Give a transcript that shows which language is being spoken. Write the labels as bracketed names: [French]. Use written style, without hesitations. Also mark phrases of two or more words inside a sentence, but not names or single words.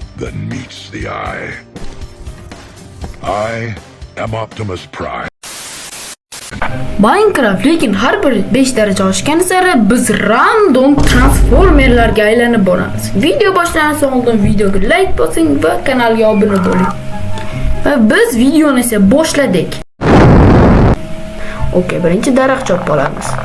[English] than meets the eye. I am Optimus Prime. [Uzbek] Minecraft lekin har bir 5 daraja oshgani sari biz random transformerlarga aylanib boramiz. Video boshlanidan oldin videoga like bosing va kanalga obuna bo'ling. Va biz videoni esa boshladik. Okey, birinchi daraxt chopib olamiz.